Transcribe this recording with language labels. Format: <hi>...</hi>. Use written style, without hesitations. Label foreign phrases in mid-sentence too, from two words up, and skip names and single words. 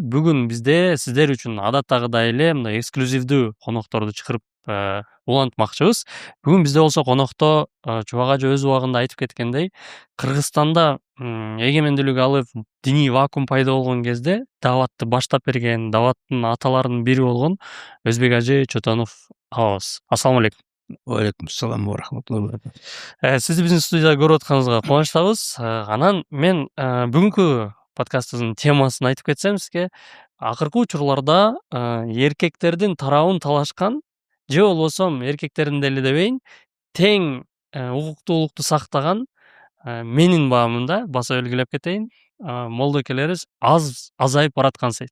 <ky>Бүгүн бизде сиздер үчүн адаттагыдай эле мындай эксклюзивдүү конокторду чакырып улантмакчыбыз. Бүгүн бизде болсо конокто Чубак ажы өз убагында айтып кеткендей, Кыргызстанда эгемендүүлүк алып диний вакуум пайда болгон кезде даватты баштап берген, даваттын аталарынын бири болгон Өзбек ажы Чотонов абабыз.</ky> <ar>السلام عليكم. عليكم السلام ورحمة الله وبركاته.</ar> <ky>Сизди биздин студияда көрүп атканыбызга кубанычтабыз. Анан мен бүгүнкү подкасттын темасын айтып кетсем сизге, акыркы учурларда эркектердин тарабын талашкан же болбосо эркектердин деле дебейин, тең укуктуулукту сактаган менин баамында баса белгилеп кетейин, молдокелерибиз азайып бараткан сейт.</ky>